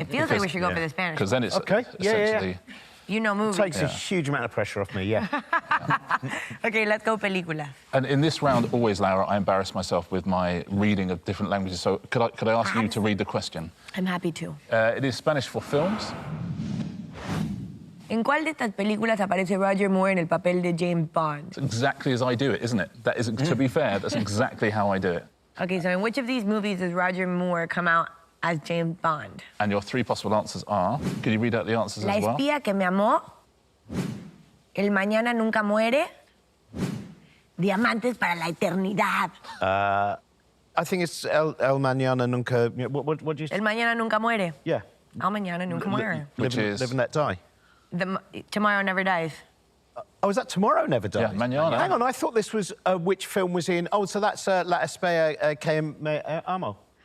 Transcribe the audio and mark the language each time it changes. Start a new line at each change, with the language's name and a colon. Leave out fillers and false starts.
English: It feels like we should go for the Spanish. Because then it's OK, essentially... You know movies. Takes a huge amount of pressure off me, yeah. Okay, let's go película. And in this round, always, Lara, I embarrass myself with my reading of different languages. So could I ask you to read the question? I'm happy to. It is Spanish for films.
Spanish: ¿En cuál de estas películas aparece Roger Moore en el papel de James Bond?
English: It's exactly as I do it, isn't it? That is, to be fair, that's exactly how I do it. Okay, so in which of these movies does Roger Moore come out as James Bond? And your 3 possible answers are... Can you read out the answers
Spanish: La
English: as well?
Spanish: espía que me amó, El mañana nunca muere, Diamantes para la eternidad.
English: I think it's El Mañana Nunca... What do you say?
Spanish: El mañana nunca muere.
English: Yeah.
Spanish: El mañana nunca muere.
English: Which is... Live and Let Die. Tomorrow Never Dies. Oh, is that Tomorrow Never Dies? Yeah, Mañana. Hang on, I thought this was which film was in... Oh, so that's La Espía que me amo.